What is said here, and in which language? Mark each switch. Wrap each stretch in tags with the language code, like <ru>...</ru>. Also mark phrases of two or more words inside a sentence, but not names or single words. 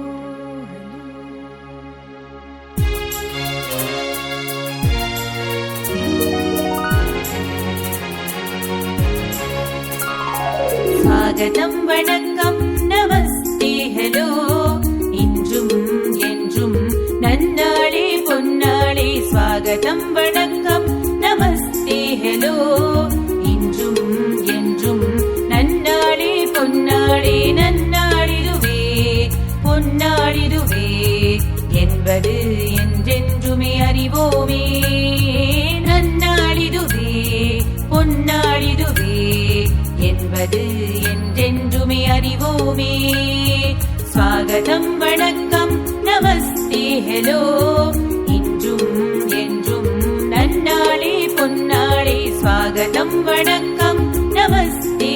<ta>स्वागतम् वणक्कम् नमस्ते हेलो इन्றும் என்றும் நன்னாளே பொன்னாளே स्वागतम् वणक्कम् नमस्ते हेलो இன்றும் என்றும் நன்னாளே பொன்னாளே நன்னாளிதுவே பொன்னாளிதுவே என்பது என்றென்றுமே அறிவோமே நன்னாளிதுவே பொன்னாளிதுவே என்பது என்றென்றுமே அறிவோமே स्वागतम् वणक्कम् नमस्ते हेलो இன்றும் என்றும் நன்னாளே பொன்னாளே</ta> <hi>स्वागतम् वणक्कम् नमस्ते</hi>